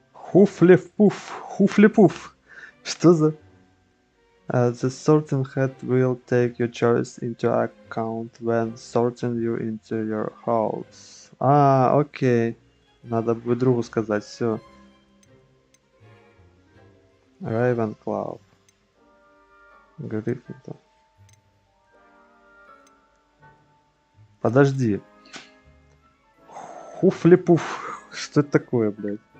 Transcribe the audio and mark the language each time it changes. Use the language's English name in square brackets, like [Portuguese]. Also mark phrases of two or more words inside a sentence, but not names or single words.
[Russian] Хуфли-пуф. Хуфли-пуф. Что за... [English] The sorting hat will take your choice into account when sorting you into your house. [Russian] А, окей. Надо будет другу сказать, все. Ravenclaw. Гриффиндор. Подожди. Хуфли-пуф. Что это такое, блядь?